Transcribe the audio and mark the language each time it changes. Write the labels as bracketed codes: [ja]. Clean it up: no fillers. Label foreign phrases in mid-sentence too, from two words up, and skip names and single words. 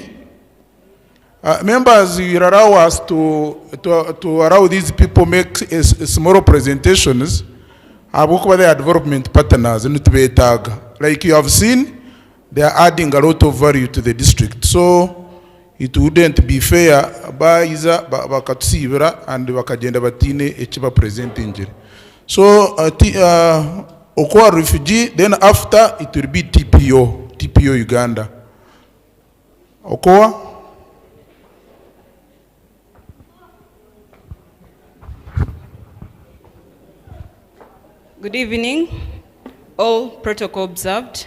[en] Members, you allow us to allow these people make small presentations about their development partners. Like you have seen, they are adding a lot of value to the district. So it wouldn't be fair [nyn] baiza bakatsibira [en] and [nyn] bakagenda batine echiba [en] presenting. So Okoa refugee, then after it will be TPO Uganda. Okoa. Good evening, all protocol observed.